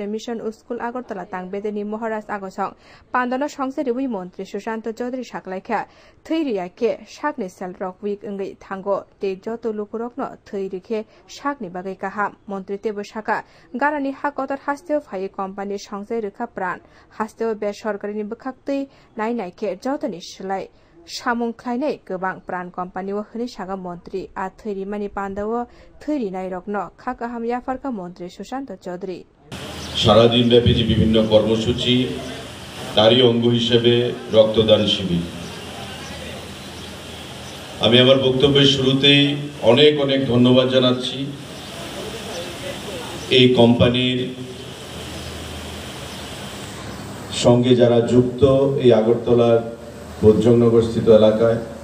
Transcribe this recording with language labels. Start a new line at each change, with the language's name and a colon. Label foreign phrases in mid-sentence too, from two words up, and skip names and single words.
Kok Borok: Mission School Agartala Tangbedeni Moharas Agosong Pandana Songsari Wi Montri Sushanta Chaudhary Shaklaika Thuria Ke Shakni Sel Rock Week Ngai Tango Te Joto Lukurokno Thurike Shakni Bagai Kaha Montri Tebo Shaka Garani Hakotar Hasteo Fai Company Songsaraka Pran Hasteo be Sorkarini Bukakti Nai Ke Jotani Shlai Shamung Klaine Gobang Pran Company wa Hni Shaga Montri A Thurimani Pandawo Thuri Nairokno Khakaham Yafarka Montri Sushanta Chaudhary
Bangla: সারাদিন ব্যাপী যে বিভিন্ন কর্মসূচি তারই অঙ্গ হিসেবে রক্তদান শিবির আমি আমার বক্তব্যের শুরুতেই অনেক অনেক ধন্যবাদ জানাচ্ছি এই কোম্পানির সঙ্গে যারা যুক্ত এই আগরতলার বজ্রংনগর স্থিত এলাকায়